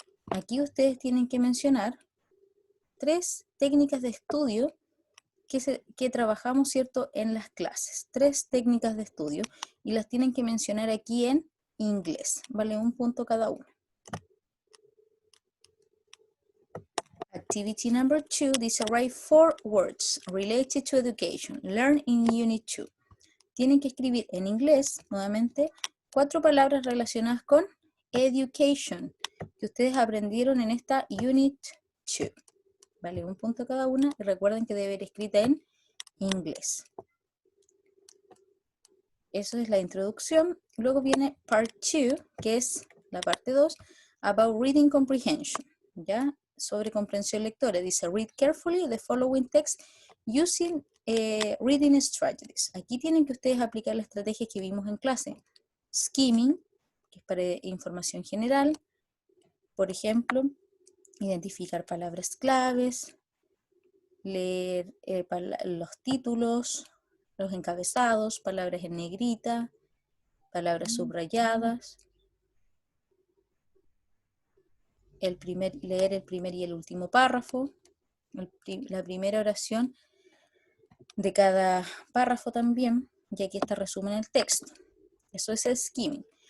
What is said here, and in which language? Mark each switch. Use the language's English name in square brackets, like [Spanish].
[Spanish] Aquí ustedes tienen que mencionar 3 técnicas de estudio que trabajamos, ¿cierto?, en las clases. 3 técnicas de estudio y las tienen que mencionar aquí en inglés. Vale, un punto cada una. [English] Activity number 2 dice write 4 words related to education learned in Unit 2. [Spanish] Tienen que escribir en inglés, nuevamente, 4 palabras relacionadas con education que ustedes aprendieron en esta Unit 2. Vale, un punto cada una y recuerden que debe ir escrita en inglés. Eso es la introducción. Luego viene part 2, que es la parte 2, [English] about reading comprehension, [Spanish] ¿ya? Sobre comprensión lectora. [English] Dice, read carefully the following text using reading strategies. [Spanish] Aquí tienen que ustedes aplicar la estrategia que vimos en clase. Skimming, que es para información general. Por ejemplo, identificar palabras claves, leer los títulos, los encabezados, palabras en negrita, palabras subrayadas, leer el primer y el último párrafo, la primera oración de cada párrafo también, y aquí está resumen el texto. Eso es el skimming.